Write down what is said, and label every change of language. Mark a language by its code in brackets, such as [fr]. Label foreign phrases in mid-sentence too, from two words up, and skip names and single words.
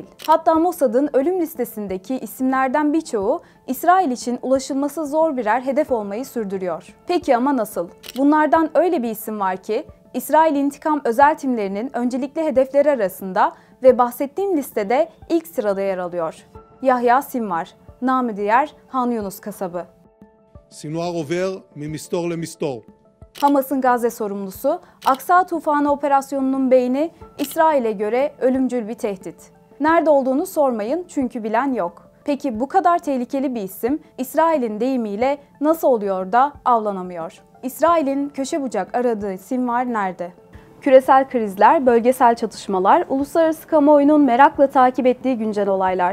[tr] Hatta Mossad'ın ölüm listesindeki isimlerden birçoğu İsrail için ulaşılması zor birer hedef olmayı sürdürüyor. Peki ama nasıl? Bunlardan öyle bir isim var ki İsrail İntikam Özel Timlerinin öncelikli hedefleri arasında ve bahsettiğim listede ilk sırada yer alıyor. Yahya Sinvar, namı diğer Han Yunus kasabı. [he] Sinvar over ממסתור למסתור. [tr] Hamas'ın Gazze sorumlusu, Aksa Tufanı operasyonunun beyni, İsrail'e göre ölümcül bir tehdit. Nerede olduğunu sormayın çünkü bilen yok. Peki bu kadar tehlikeli bir isim, İsrail'in deyimiyle nasıl oluyor da avlanamıyor? İsrail'in köşe bucak aradığı Sinvar nerede? Küresel krizler, bölgesel çatışmalar, uluslararası kamuoyunun merakla takip ettiği güncel olaylar.